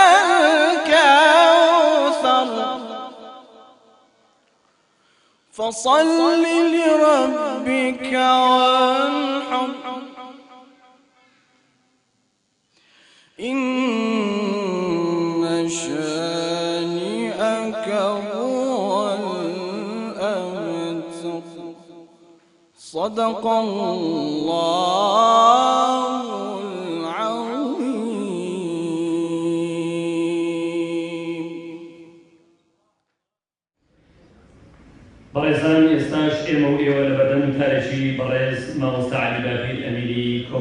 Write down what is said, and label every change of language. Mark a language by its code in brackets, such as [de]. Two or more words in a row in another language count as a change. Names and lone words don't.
[ar] الكوثر فصل لربك وانحر إن شانئك هو الأبتر. صدق الله العظيم. [ckb] بەڕێزان ئێستاش ئێمە و ئێوە لە بەردەم تارێکی بەڕێز مامۆستا عەلی بابیر ئەمیری